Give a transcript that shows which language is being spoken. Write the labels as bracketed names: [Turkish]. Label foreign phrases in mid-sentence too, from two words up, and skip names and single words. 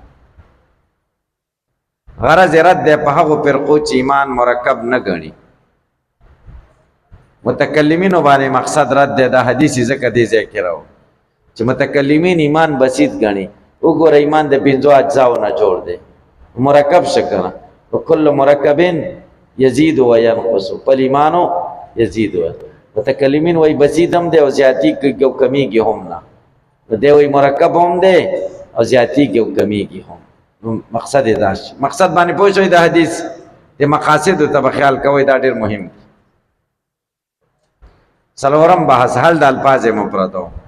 [Pashto] غرض رد په هغو فرقو چې ایمان مرکب نه ګڼي. متکلمینو باندې مقصد رد دی. دا حدیث ځکه دې ځای کې راو چې متکلمین ایمان بسیط ګڼي. وګوره ایمان د 5 اجزاو نه جوړ دی، مرکب شه کنه، [Arabic] وکل مرکبین یزید و ینقص، فالایمان یزید. [Pashto] متکلمین وای بسیط هم دی او زیاتی کې او کمیږي هم نه، دی وای مرکب هم دی او زیاتی کې او کمیږي هم. مقصد یې دا شي. مقصد باندې پوه شئ. د حدیث د مقاصد ته به خیال کوئ، دا ډېر مهم دی. څلورم بحث حل د الفاظ مفردو.